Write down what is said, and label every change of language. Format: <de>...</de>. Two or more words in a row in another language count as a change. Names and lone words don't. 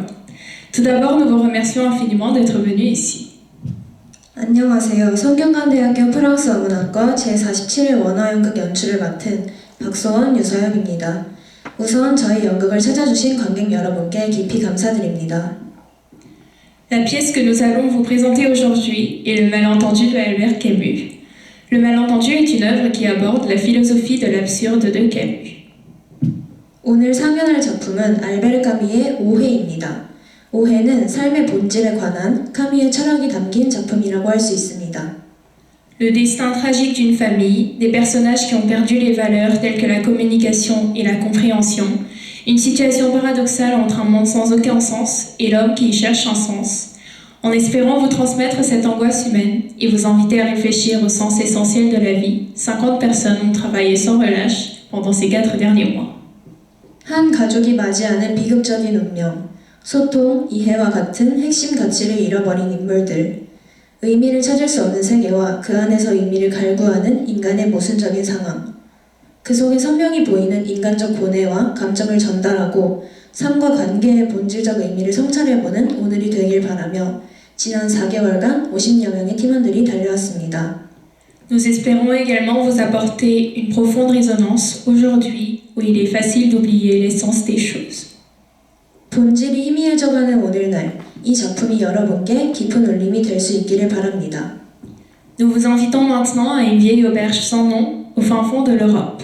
<fr>Tout d'abord, nous vous remercions infiniment d'être venus ici.</fr> <ko>안녕하세요. 성균관대학교 프랑스어 문학과 제47회 원화연극 연출을 맡은 박소원 유서영입니다. 우선 저희 연극을 찾아주신 관객 여러분께 깊이 감사드립니다.</ko> <fr>La pièce que nous allons vous présenter aujourd'hui est Le Malentendu de Albert Camus. Le Malentendu est une œuvre qui aborde la philosophie de l'absurde de Camus.</fr> <ko>오늘 상연할 작품은 알베르 까미의 오해입니다. 오해는 삶의 본질에 관한 까미의 철학이 담긴 작품이라고 할 수 있습니다.</ko> <fr>Le destin tragique d'une famille, des personnages qui ont perdu les valeurs telles que la communication et la compréhension, une situation paradoxale entre un monde sans aucun sens et l'homme qui y cherche un sens. En espérant vous transmettre cette angoisse humaine et vous inviter à réfléchir au sens essentiel de la vie, 50 personnes ont travaillé sans relâche pendant ces 4 derniers mois.</fr> <ko>한 가족이 맞이하는 비극적인 운명, 소통, 이해와 같은 핵심 가치를 잃어버린 인물들, 의미를 찾을 수 없는 세계와 그 안에서 의미를 갈구하는 인간의 모순적인 상황, 그 속에 선명히 보이는 인간적 고뇌와 감정을 전달하고 삶과 관계의 본질적 의미를 성찰해보는 오늘이 되길 바라며 지난 4개월간 50여 명의 팀원들이 달려왔습니다.</ko> <fr>Nous espérons également vous apporter une profonde résonance aujourd'hui où il est facile d'oublier l'essence des choses.</fr> <ko>본질이 희미해져가는 오늘날 이 작품이 여러분께 깊은 울림이 될 수 있기를 바랍니다.</ko> <fr>Nous vous invitons maintenant à une vieille auberge sans nom au fin fond de l'Europe.</fr>